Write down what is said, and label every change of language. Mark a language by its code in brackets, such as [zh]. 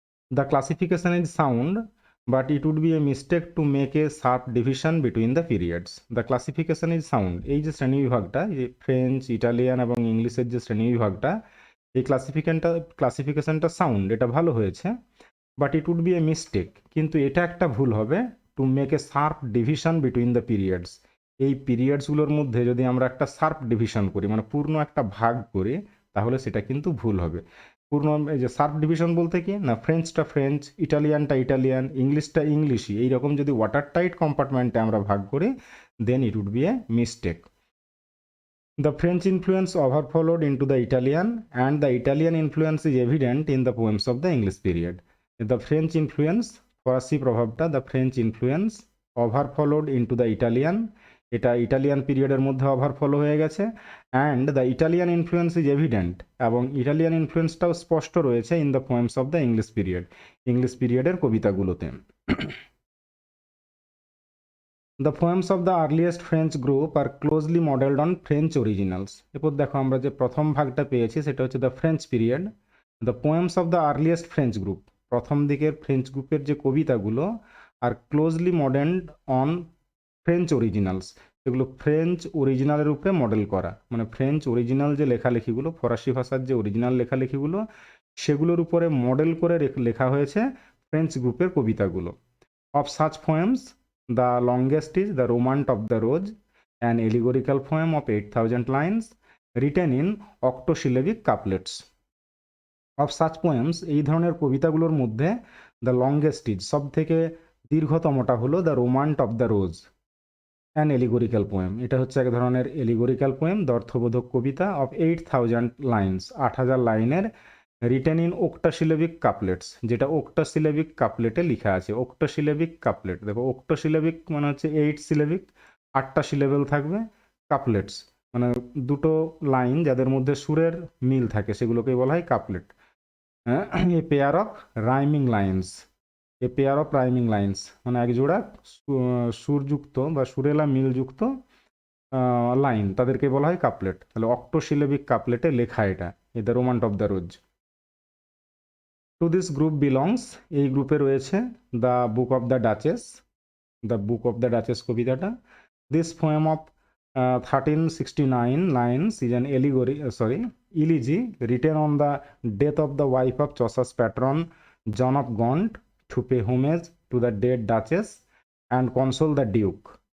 [en] The classification is sound, but it would be a mistake to make a sharp division between the periods. The classification is sound. [bn] এই যে শ্রেণীবিভাগটা, এই French, Italian এবং ইংলিশের যে শ্রেণীবিভাগটা, এই ক্লাসিফিকেশনটা sound, এটা ভালো হয়েছে, [en] but it would be a mistake, [bn] কিন্তু এটা একটা ভুল হবে, [en] To make a sharp division between the periods. [bn] এই পিরিয়ডসগুলোর মধ্যে যদি আমরা একটা শার্প ডিভিশন করি, মানে পূর্ণ একটা ভাগ করি, তাহলে সেটা কিন্তু ভুল হবে। পূর্ণ এই যে শার্প ডিভিশন বলতে কি না, ফ্রেঞ্চটা ফ্রেঞ্চ, ইটালিয়ানটা ইটালিয়ান, ইংলিশটা ইংলিশই, এইরকম যদি ওয়াটার টাইট কম্পার্টমেন্টে আমরা ভাগ করি, [en] Then it would be a mistake. The French influence overflowed into the Italian, and the Italian influence is evident in the poems of the English period. The French influence, [bn] ফরাসি প্রভাবটা, [en] the French influence overflowed into the Italian, [bn] এটা Italian পিরিয়ডের মধ্যে ওভারফলো হয়ে গেছে, [en] and the Italian influence is evident, [bn] এবং Italian ইনফ্লুয়েন্সটাও স্পষ্ট রয়েছে [en] in the poems of the English period, [bn] English পিরিয়ডের কবিতাগুলোতে। [en] The poems of the earliest French group are closely modeled on French originals. [bn] এরপর দেখো আমরা যে প্রথম ভাগটা পেয়েছি সেটা হচ্ছে the French period. [en] the poems of the earliest French group, [bn] প্রথম দিকের ফ্রেঞ্চ গ্রুপের যে কবিতাগুলো, [en] আর closely modelled on French originals, [bn] এগুলো ফ্রেঞ্চ অরিজিনালের উপরে মডেল করা, মানে ফ্রেঞ্চ অরিজিনাল যে লেখালেখিগুলো, ফরাসি ভাষার যে অরিজিনাল লেখালেখিগুলো, সেগুলোর উপরে মডেল করে লেখা হয়েছে ফ্রেঞ্চ গ্রুপের কবিতাগুলো। [en] Of such poems, the longest is The Romaunt of the Rose, an allegorical poem of 8,000 lines written in octosyllabic couplets. Of such poems, [bn] এই ধরনের কবিতাগুলোর মধ্যে [en] the longest is, [bn] সব থেকে দীর্ঘতমটা হলো [en] The Romaunt of the Rose, an allegorical poem. [bn] এটা হচ্ছে এক ধরনের এলিগোরিক্যাল পোয়েম, অর্থবোধক কবিতা, [en] of 8,000 lines, [bn] 8,000 লাইনের, [en] written in octosyllabic couplets, [bn] যেটা ওক্টাসিলেবিক কাপলেটে লেখা আছে। ওক্টাসিলেবিক কাপলেট, দেখো ওক্টাসিলেবিক মানে হচ্ছে 8 সিলেবিক, 8টা সিলেবেল থাকবে, কাপলেটস মানে দুটো লাইন যাদের মধ্যে সুরের মিল থাকে, সেগুলোকে বলা হয় couplet. [en] a pair of rhyming lines, [bn] a pair of rhyming lines মানে এক জোড়া সুরযুক্ত বা সুরেলা মিলযুক্ত লাইন, তাদেরকে বলা হয় কাপলেট। তাহলে অক্টোসিলেবিক কাপলেটে লেখা এটা, the রোমান্ট of the rose. [en] to this group belongs, [bn] এই গ্রুপে রয়েছে [en] The Book of the Duchess, the Book of the Duchess কবিতাটা। This poem of 1369 lines is an elegy written on the death of the wife of Chaucer's patron John of Gaunt, to pay homage to the dead duchess and console the duke.